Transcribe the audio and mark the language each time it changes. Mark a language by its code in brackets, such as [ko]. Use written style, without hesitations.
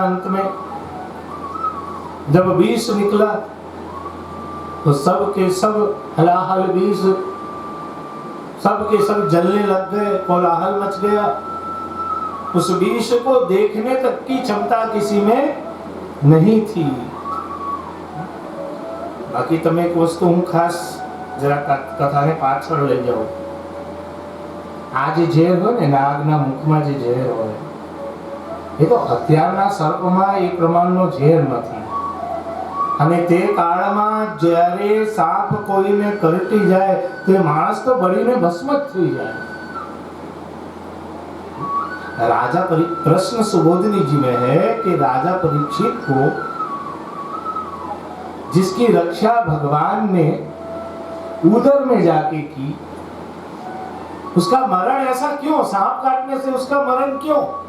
[hi] अंत में जब विष निकला तो सब के सब हलाहल विष, सब के सब जलने लग गए, कोलाहल मच गया। उस विष को देखने तक की क्षमता किसी में नहीं थी। [gu] बाकी તમે એક વસ્તુ હું ખાસ જરા કથાને પાછળ લઈ જાઉં। આ જે ઝેર હોય ને, નાગના મુખમાં જે ઝેર હોય, એ તો અત્યારના સર્પમાં એ પ્રમાણનો ઝેર નથી। અને તે કાળમાં જ્યારે સાપ કોઈને કરટી જાય તો માણસ તો બળીને ભસ્મ થઈ જાય। [hi] राजा प्रश्न सुबोधनी जी में है कि राजा परीक्षित को जिसकी रक्षा भगवान ने उदर में जाके की, उसका मरण ऐसा क्यों? सांप काटने से उसका मरण क्यों?